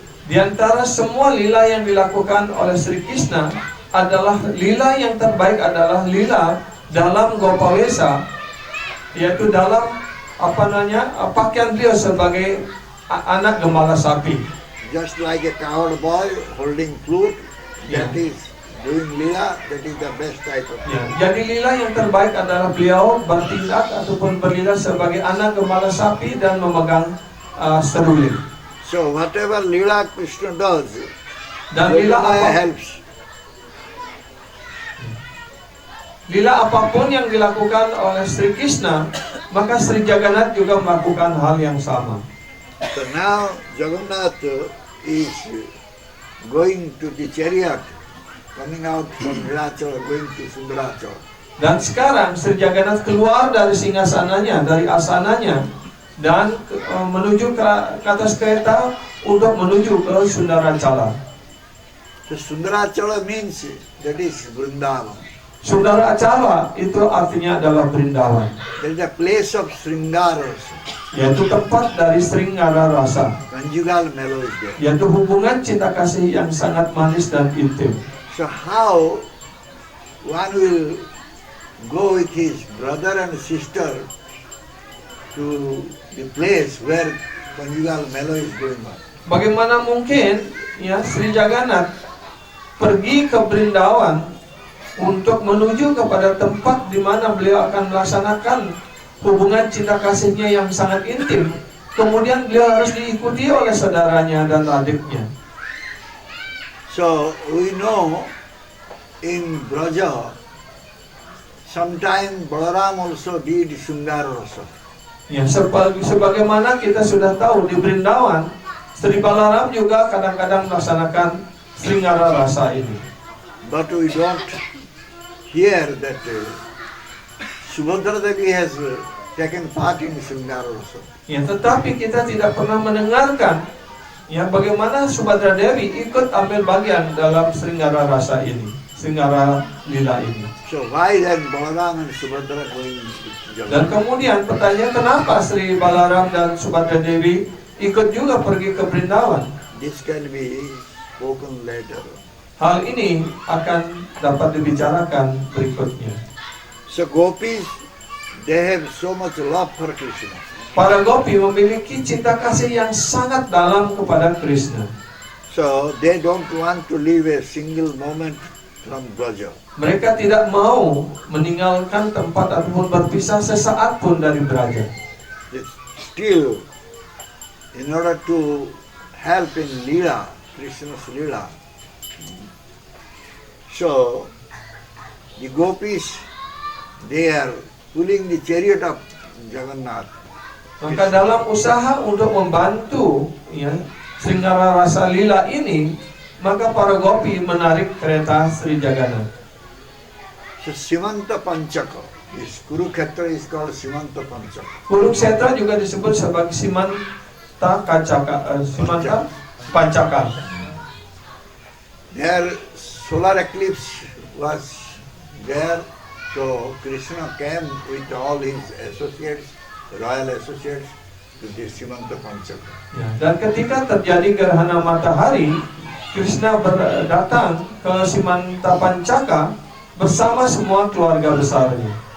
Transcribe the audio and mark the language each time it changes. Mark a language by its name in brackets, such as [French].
[Indonesian] Di antara semua lila yang dilakukan oleh Sri Krishna adalah lila yang terbaik adalah lila dalam Gopavesa, yaitu dalam pakaian beliau sebagai anak gembala sapi. [English] Just like a cowherd boy holding flute, that is doing lila, that is the best type of [Indonesian] Ya, [English] lila. [Indonesian] jadi lila yang terbaik adalah beliau bertindak ataupun berlila sebagai anak gembala sapi dan memegang seruling. [English] So whatever lila Krishna does, [Indonesian] Dan lila [English] Yogamaya [Indonesian] apa? [English] helps. [Indonesian] Lila apapun yang dilakukan oleh Sri Krishna, maka Sri Jagannath juga melakukan hal yang sama. [English] So now Jagannath is going to the chariot, coming out from Nilachal, going to Sundarachal. [Indonesian] Dan sekarang Sri Jagannath keluar dari singgasananya, dari asananya, dan menuju ke atas kereta untuk menuju ke Sundaracala. [English] So Sundarachala means that is Vrindavan. [Indonesian] Sundaracala itu artinya adalah Brindavan, [English] That is a place of Sringara, [Indonesian] yaitu tempat dari Sringara rasa, [English] conjugal mellow is there. [Indonesian] yaitu hubungan cinta kasih yang sangat manis dan intim. [English] So how one will go with his brother and sister to the place where conjugal mellow is going on? [Indonesian] Bagaimana mungkin ya Sri Jagannath pergi ke Brindavan untuk menuju kepada tempat di mana beliau akan melaksanakan hubungan cinta kasihnya yang sangat intim. Kemudian beliau harus diikuti oleh saudaranya dan adiknya. [English] So we know in Braja, sometime Balaram also did Sundar Rasa. [Indonesian] Ya, sebagaimana kita sudah tahu di Brindavan, Sri Balaram juga kadang-kadang melaksanakan Sringara rasa ini. [English] But we don't hear that Subhadra Devi has taken part in Sundar Rasa. [Indonesian] Ya, tetapi kita tidak pernah mendengarkan ya bagaimana Subhadra Devi ikut ambil bagian dalam Sringara rasa ini, Sringara lila ini. [English] So why then Balaram and Subhadra going to [Indonesian] Dan [English] Jagannath? [Indonesian] kemudian pertanyaan, kenapa Sri Balaram dan Subhadra Devi ikut juga pergi ke Brindavan? [English] This can be spoken later. [Indonesian] Hal ini akan dapat dibicarakan berikutnya. [English] So gopis, they have so much love for Krishna. [Indonesian] Para gopi memiliki cinta kasih yang sangat dalam kepada Krishna. [English] So they don't want to leave a single moment from Braja. [Indonesian] Mereka tidak mau meninggalkan tempat ataupun berpisah sesaat pun dari Braja. [English] Still, in order to help in Leela, Krishna's Leela, so the gopis, they are pulling the chariot of Jagannath. [Indonesian] Maka dalam usaha untuk membantu ya, Sringara rasa lila ini, maka para gopi menarik kereta Sri Jagannath. [English] So Simanta Panchaka, this Kurukshetra is called Simanta Panchaka. [Indonesian] Kurukshetra juga disebut sebagai Simanta Pancaka. [English] Their solar eclipse was there, so Krishna came with all his associates, royal associates, to the Simanta Panchaka. [Indonesian] Ya, dan ketika terjadi gerhana matahari, Krishna datang ke Simanta Pancaka bersama semua keluarga besarnya